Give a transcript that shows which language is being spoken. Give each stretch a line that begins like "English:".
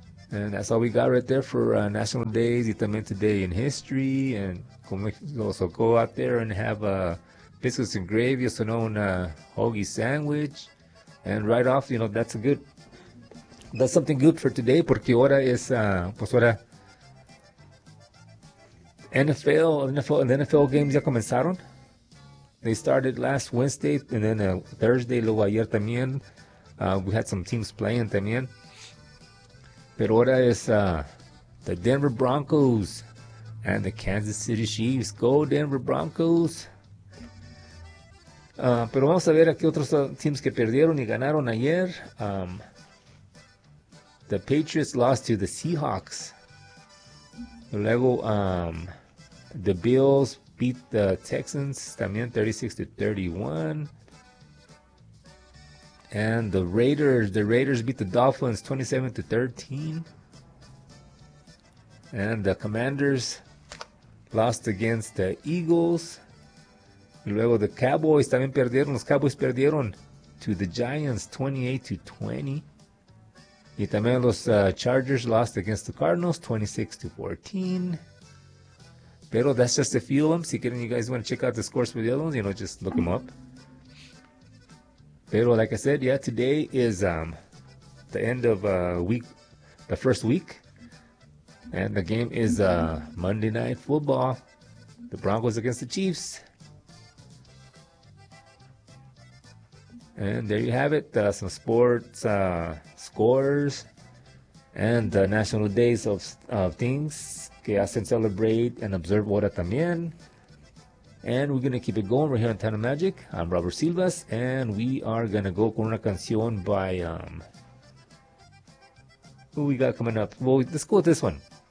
English: And that's all we got right there for National Days.
Spanish: Y también
English: today in history. And so go out there and have biscuits and gravy, also known hoagie sandwich. And right off, you know, that's something good for today.
Spanish: Porque ahora es, pues ahora,
English: NFL games
Spanish: ya comenzaron.
English: They started last Wednesday and then Thursday,
Spanish: luego ayer también.
English: We had some teams playing
Spanish: también. Pero ahora es
English: the Denver Broncos and the Kansas City Chiefs. Go Denver Broncos.
Spanish: Pero vamos a ver a qué otros teams que perdieron y ganaron ayer.
English: The Patriots lost to the Seahawks.
Spanish: Luego
English: the Bills beat the Texans
Spanish: también
English: 36-31. And the Raiders beat the Dolphins 27-13. And the Commanders lost against the Eagles.
Spanish: Y luego the Cowboys también perdieron. Los Cowboys perdieron
English: to the Giants
Spanish: 28-20. Y también los
English: Chargers lost against the Cardinals 26-14.
Spanish: Pero
English: that's just a few of them.
Spanish: Si quieren,
English: you guys want to check out the scores for the other ones, you know, just look them up.
Spanish: Pero
English: like I said, yeah, today is the end of week, the first week. And the game is Monday Night Football. The Broncos against the Chiefs. And there you have it. Some sports scores. And national days of things
Spanish: que hacen
English: celebrate and observe
Spanish: ahora también.
English: And we're going to keep it going. We're here on Tana Magic. I'm Robert Silvas. And we are going to go
Spanish: con una canción
English: by... who we got coming up? Well, let's go with this one.